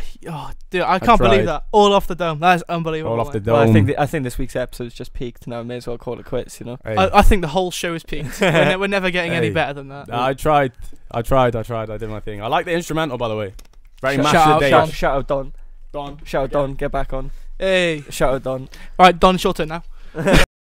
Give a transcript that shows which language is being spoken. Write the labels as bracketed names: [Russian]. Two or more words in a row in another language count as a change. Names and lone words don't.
[English] Oh, dude, I can't believe that. All off the dome. That is unbelievable. All off the Well, dome. I think this week's episode's just peaked. Now I may as well call it quits. You know. Hey. I think the whole show is peaked. We're never getting any better than that. I tried. I did my thing. I like the instrumental, by the way. Very Shout match out of the day. Don. Shout out Don. Don. Shout out Don. Get back on. Hey. Shout out Don. All right, Don, it's your turn now.